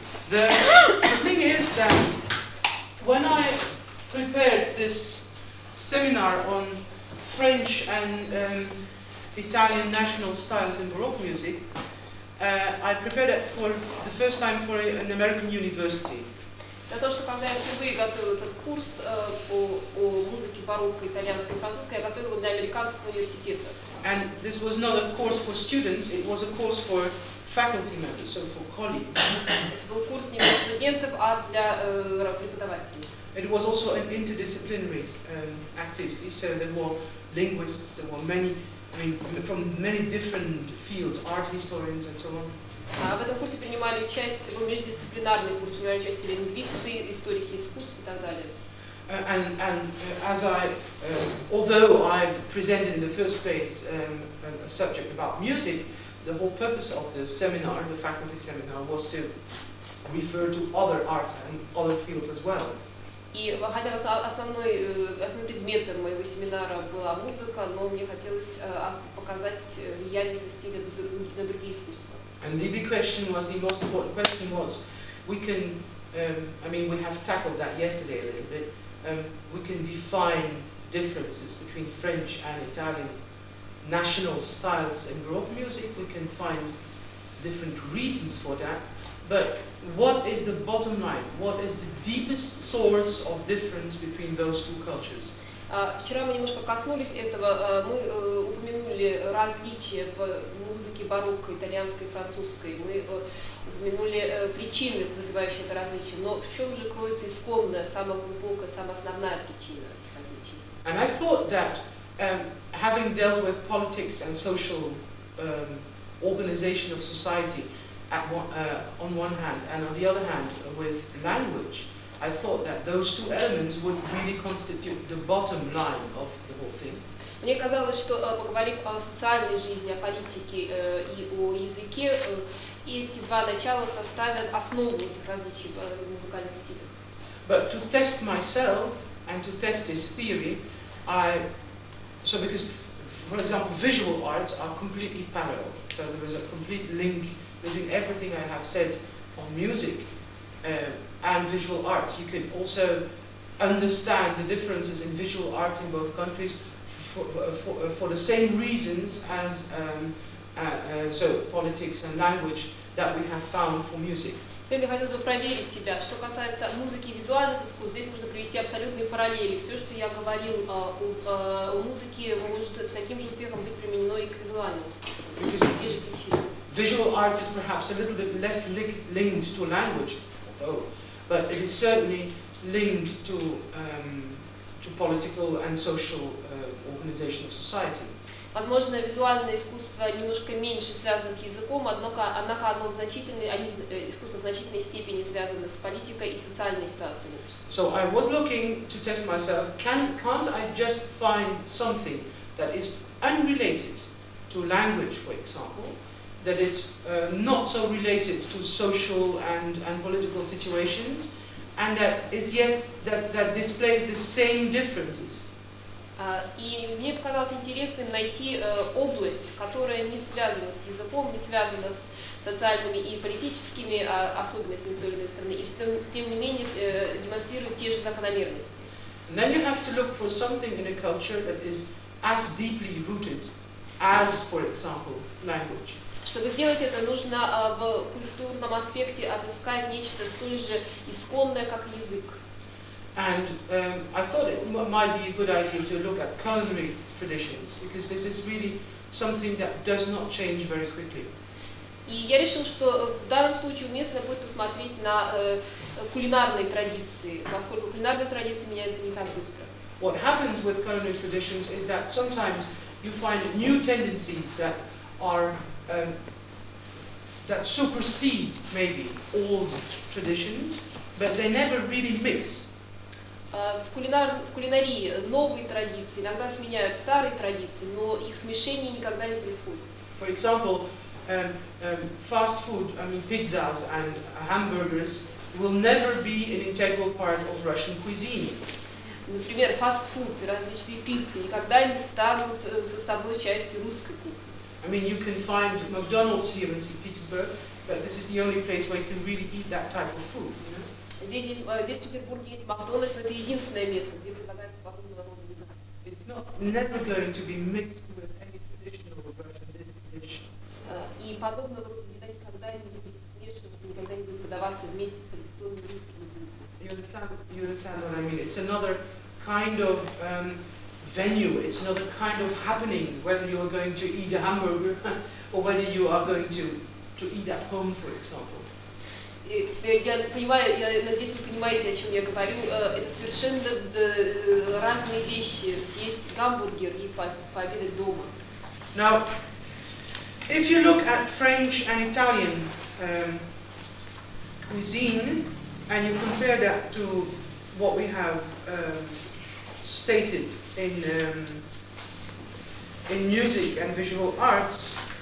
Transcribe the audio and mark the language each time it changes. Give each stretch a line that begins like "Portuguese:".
English: The thing is that when I prepared this seminar on French and Italian national styles in Baroque music, I prepared it for the first time for an American university.
Russian: Для того, что когда я впервые готовила этот курс о музыке барокко, итальянской и французской, я готовила его для американского университета.
English: And this was not a course for students, it was a course for faculty members, so for colleagues.
Russian: Это был курс не для студентов, а для преподавателей.
English: It was also an interdisciplinary activity, so there were linguists, there were many, from many different fields, art historians and so on.
Russian: В этом курсе принимали участие, это был междисциплинарный курс, принимали участие лингвисты, историки искусств и так далее.
English: And as although I presented in the first place a subject about music, the whole purpose of the seminar, the faculty seminar, was to refer to other arts and other fields as well.
Russian: И хотя основным предметом моего семинара была музыка, но мне хотелось показать влияние этого стиля на другие искусства.
English: And the big question was, the most important question was, we can, we have tackled that yesterday a little bit, we can define differences between French and Italian national styles in Baroque music, we can find different reasons for that, but what is the bottom line? What is the deepest source of difference between those two cultures?
Russian: Вчера мы немножко коснулись этого, мы упомянули различия в музыке барокко, итальянской и французской, мы упомянули причины, вызывающие это различие, но в чем же кроется исконная, самая глубокая, самая основная причина этих различий?
English: And I thought that having dealt with politics and social organization of society on one hand, and on the other hand with language, I thought that those two elements would really constitute the bottom line of the whole thing.
Russian: Мне казалось, что поговорив о социальной жизни, о политике и о языке, эти два начала составят основу этих различий в музыкальных стилях.
English: But to test myself and to test this theory, because, for example, visual arts are completely parallel. So there is a complete link between everything I have said on music and visual arts. You can also understand the differences in visual arts in both countries for the same reasons as so politics and language that we have found for music.
Russian: Теперь я хотела бы проверить себя. Что касается музыки и визуальных искусств, здесь можно привести абсолютные параллели. Все, что я говорил о музыке, может с таким же успехом быть применено и к визуальному искусству. Те же причины.
English: Visual arts is perhaps a little bit less linked to language, but it is certainly linked to political and social organization of society.
Russian: Возможно, визуальное искусство немножко меньше связано с языком, однако оно искусство в значительной степени связано с политикой и социальной ситуацией.
English: So I was looking to test myself, can't I just find something that is unrelated to language, for example, that is not so related to social and political situations, and that is that displays the same differences.
Russian: И мне показалось интересным найти область, которая не связана с языком, не связана с социальными и политическими особенностями той или иной страны, и тем не менее демонстрирует те же закономерности.
English: And then you have to look for something in a culture that is as deeply rooted as, for example, language.
Russian: Чтобы сделать это, нужно в культурном аспекте отыскать нечто столь же исконное, как язык.
English: And I thought it might be a good idea to look at culinary traditions, because this is really something that does not change very quickly.
Russian: И я решил, что в данном случае уместно будет посмотреть на кулинарные традиции, поскольку кулинарные традиции меняются не так быстро.
English: What happens with culinary traditions is that sometimes you find new tendencies that are that supersede maybe old traditions, but they never really mix.
Russian: В кулинарии новые традиции иногда сменяют старые традиции, но их смешение никогда не происходит.
English: For example, fast food, I mean pizzas and hamburgers, will never be an integral part of Russian cuisine.
Russian: Например, фастфуд, различные пиццы никогда не станут составной частью русской кухни.
English: I mean, you can find McDonald's here in St. Petersburg, but this is the only place where you can really eat that type of food. You know?
Russian: Здесь в Петербурге есть Макдональдс, но это единственное место, где предлагается подобного рода еда.
English: It's not never going to be mixed with any traditional Russian dish.
Russian: И подобного рода еда никогда не будет смешиваться, никогда не будет подаваться вместе с традиционными русскими блюдами.
English: You understand what I mean? It's another kind of venue. It's another kind of happening. Whether you are going to eat a hamburger or whether you are going to eat at home, for example.
Russian: Я понимаю, я надеюсь, вы понимаете, о чем я говорю. Это совершенно разные вещи. Съесть гамбургер и пообедать дома.
English: Now, if you look at French and Italian cuisine and you compare that to what we have stated in music and visual arts,